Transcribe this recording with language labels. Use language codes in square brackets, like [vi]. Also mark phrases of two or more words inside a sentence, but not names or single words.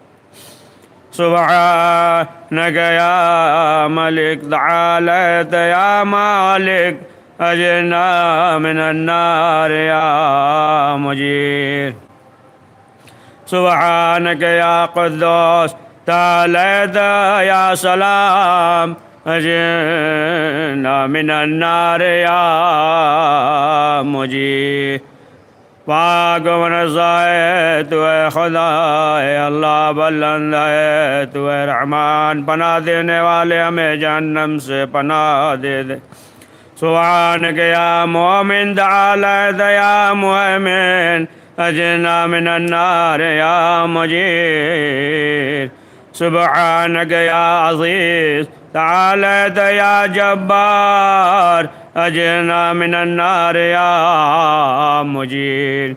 [ar] سبحانک یا ملک، تعالیت یا مالک، اجرنا من النار یا مجیر۔ سبحانک یا قدوس، تعالیت یا سلام، اجرنا من النار یا مجیر۔ [ur] پاک و منزہ ہے تو اے خدا، اے اللہ بلند ہے تو اے رحمان، پناہ دینے والے ہمیں جہنم سے پناہ دے دے۔ [ar] سبحانک یا مومن، تعالیت یا مہمن، اجرنا من النار یا مجیر۔ سبحانک یا عزیز، تعالیت یا جبار، اجرنا من النار یا مجیر۔